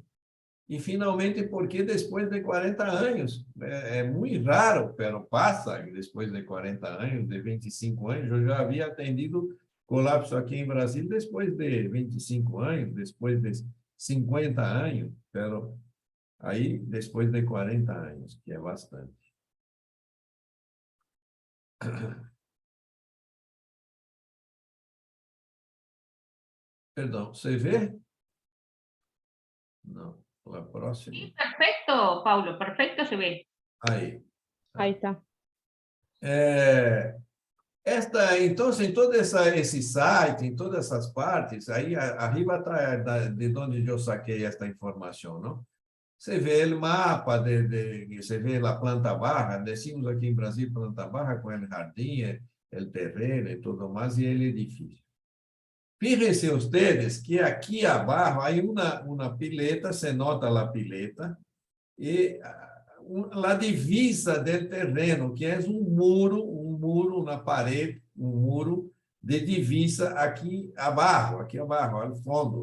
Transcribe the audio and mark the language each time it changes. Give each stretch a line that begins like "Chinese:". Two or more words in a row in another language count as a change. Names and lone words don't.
Portuguese: E, finalmente, porque depois de 40 anos, é muito raro, mas passa, depois de 40 anos, de 25 anos, eu já havia atendido colapso aqui em Brasil depois de 25 anos, depois de 50 anos, mas aí depois de 40 anos, que é bastante. Perdão, você vê? Não, a próxima.
Spanish: Sí, perfecto, Paulo, perfecto se ve.
Portuguese: Aí.
Spanish: Ahí está.
Portuguese: Então, em todo esse site, em todas essas partes, aí arriba atrás de onde eu saquei esta informação, não? Você vê o mapa, você vê a
Spanish: planta baja,
Portuguese: decimos aqui em Brasil
Spanish: planta baja
Portuguese: com o jardim, o terreno e tudo mais, e o edifício.
Spanish: Fíjense ustedes
Portuguese: que aqui abaixo há uma pileta, se nota a pileta, e a divisa do terreno, que é um muro na parede, um muro de divisa aqui abaixo, ao fundo.